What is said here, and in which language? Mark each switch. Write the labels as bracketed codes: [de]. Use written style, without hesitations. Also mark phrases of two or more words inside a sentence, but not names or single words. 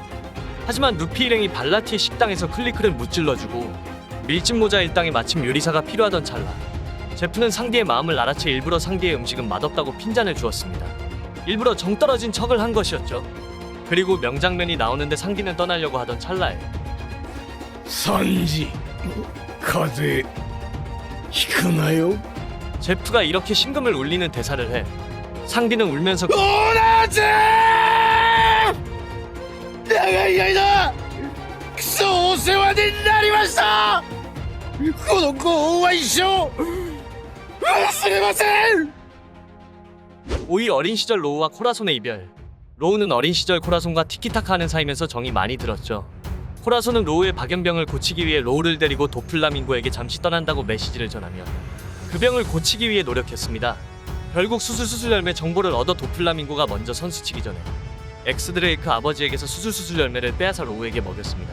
[ko] 하지만 루피 일행이 발라티의 식당에서 클리크를 무찔러주고 밀짚모자 일당에 마침 요리사가 필요하던 찰나 제프는 상디의 마음을 알아채 일부러 상디의 음식은 맛없다고 핀잔을 주었습니다. 일부러 정 떨어진 척을 한 것이었죠. 그리고 명장면이 나오는데 상디는 떠나려고 하던 찰나에 [ja] サンジ風邪ひくなよ [ko] 제프가 이렇게 심금을 울리는 대사를 해 상디는 울면서 [ja] 同じ長い間クソお世話になりましたこのご恩は一生忘れません [ko] 오이 어린 시절 로우와 코라손의 이별. 로우는 어린 시절 코라손과 티키타카 하는 사이면서 정이 많이 들었죠. 코라손은 로우의 박연병을 고치기 위해 로우를 데리고 도플라밍고에게 잠시 떠난다고 메시지를 전하며 그 병을 고치기 위해 노력했습니다. 결국 수술 열매 정보를 얻어 도플라밍고가 먼저 선수치기 전에 엑스드레이크 아버지에게서 수술 열매를 빼앗아 로우에게 먹였습니다.